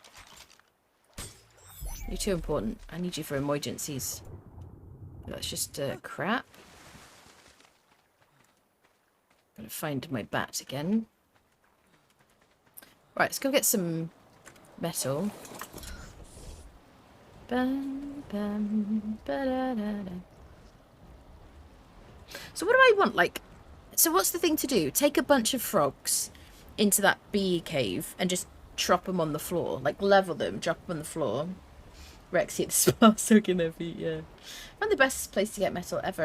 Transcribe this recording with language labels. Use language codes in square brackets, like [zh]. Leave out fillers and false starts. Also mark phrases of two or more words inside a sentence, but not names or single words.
[en] You're too important. I need you for emergencies. That's just crap. Gotta find my bat again. Right, let's go get some metal. Bam, bam, ba-da-da-da. So what do I want? Like, so what's the thing to do? Take a bunch of frogs into that bee cave and just drop them on the floor. Like, level them, drop them on the floor. Rex hit the spot, soaking their feet, yeah. Found the best place to get metal ever.